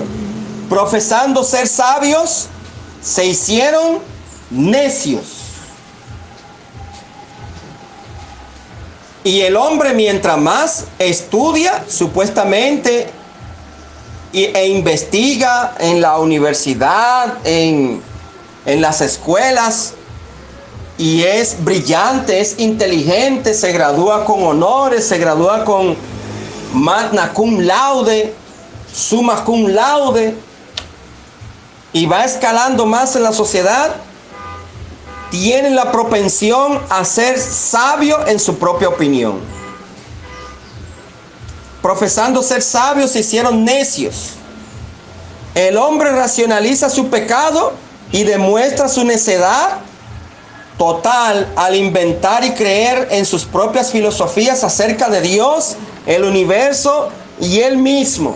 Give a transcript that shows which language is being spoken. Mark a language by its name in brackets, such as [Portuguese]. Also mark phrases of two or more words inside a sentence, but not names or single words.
[Spanish] Profesando ser sabios, se hicieron necios Y el hombre, mientras más estudia, supuestamente, e investiga en la universidad, en las escuelas, y es brillante, es inteligente, se gradúa con honores, se gradúa con [Latin] magna cum laude, summa cum laude, [Spanish] y va escalando más en la sociedad, tienen la propensión a ser sabio en su propia opinión. Profesando ser sabios, se hicieron necios. El hombre racionaliza su pecado y demuestra su necedad total al inventar y creer en sus propias filosofías acerca de Dios, el universo y él mismo.